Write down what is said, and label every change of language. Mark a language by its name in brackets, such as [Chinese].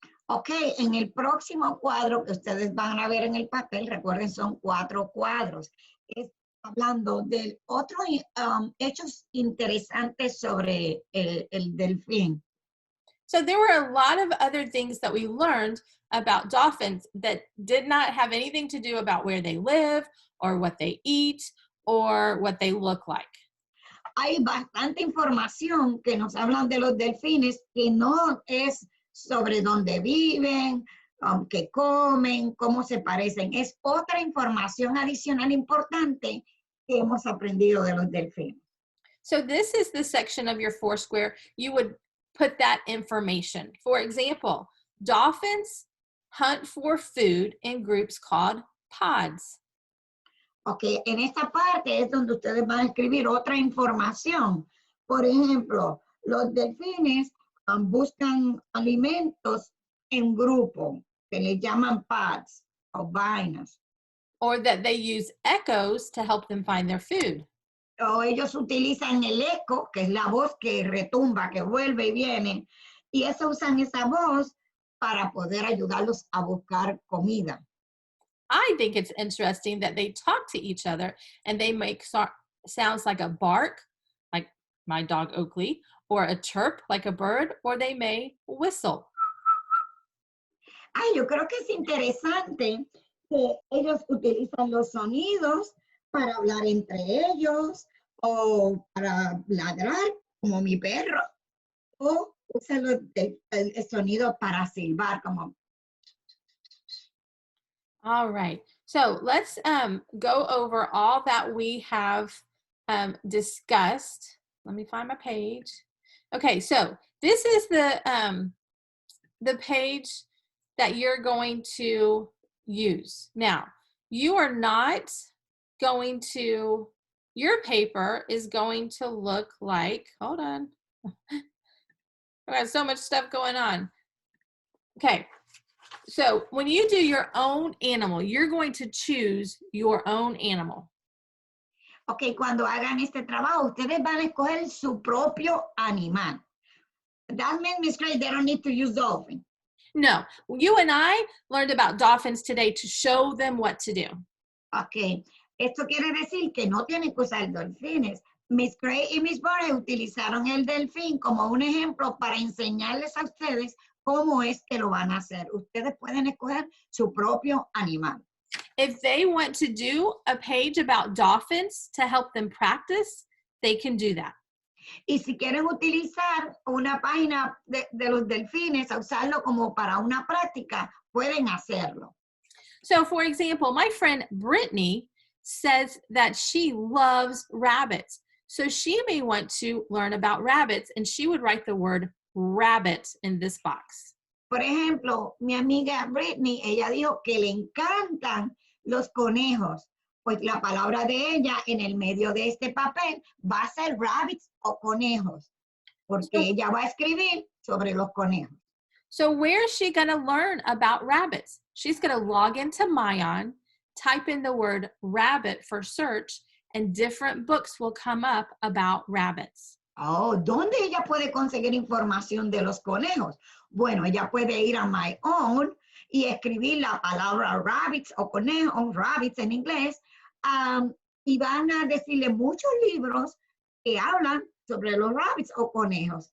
[Spanish] Ok, en el próximo cuadro que ustedes van a ver en el papel, recuerden, son 4 cuadros. Es hablando de otros hechos interesantes sobre el delfín. [English] So there were a lot of other things that we learned about dolphins that did not have anything to do about where they live or what they eat or what they look like. [Spanish] Hay bastante información que nos hablan de los delfines que no es sobre dónde viven, qué comen, cómo se parecen. Es otra información adicional importante que hemos aprendido de los delfines. [English] So this is the section of your Foursquare you would put that information. For example, dolphins hunt for food in groups called pods. [Spanish] Ok, en esta parte es donde ustedes van a escribir otra información. Por ejemplo, los delfines buscan alimentos en grupo, que le llaman pads o vainas. [English] Or that they use echoes to help them find their food. [Spanish] O ellos utilizan el eco, que es la voz que retumba, que vuelve y viene, y eso usan esa voz para poder ayudarlos a buscar comida. [English] I think it's interesting that they talk to each other and they make sounds like a bark, like my dog Oakley, or a chirp, like a bird, or they may whistle. [Spanish] Yo creo que es interesante que ellos utilizan los sonidos para hablar entre ellos o para ladrar, como mi perro, o usan el sonido para silbar, como. [English] All right. So let's go over all that we have discussed. Let me find my page. Okay, so this is the page that you're going to use. Now, you are not going to, your paper is going to look like, hold on. I got so much stuff going on. Okay, so when you do your own animal, you're going to choose your own animal. [Spanish] Ok, cuando hagan este trabajo, ustedes van a escoger su propio animal. [English] That means, Miss Gray, they don't need to use dolphin. No, you and I learned about dolphins today to show them what to do. [Spanish] Ok, esto quiere decir que no tienen que usar delfines. Miss Gray y Miss Borre utilizaron el delfín como un ejemplo para enseñarles a ustedes cómo es que lo van a hacer. Ustedes pueden escoger su propio animal. [English] If they want to do a page about dolphins to help them practice, they can do that. [Spanish] Y si quieren utilizar una página de los delfines, a usarlo como para una práctica, pueden hacerlo. [English] So, for example, my friend Brittany says that she loves rabbits. So she may want to learn about rabbits, and she would write the word rabbit in this box. [Spanish] Por ejemplo, mi amiga Britney, ella dijo que le encantan los conejos. Pues la palabra de ella en el medio de este papel va a ser rabbits o conejos, porque [English] So, [Spanish] ella va a escribir sobre los conejos. [English] so where is she going to learn about rabbits? She's going to log into Mayan, type in the word rabbit for search, and different books will come up about rabbits. [Spanish] Oh, ¿dónde ella puede conseguir información de los conejos? Bueno, ella puede ir a My Own y escribir la palabra rabbits o conejos, rabbits en inglés, y van a decirle muchos libros que hablan sobre los rabbits o conejos.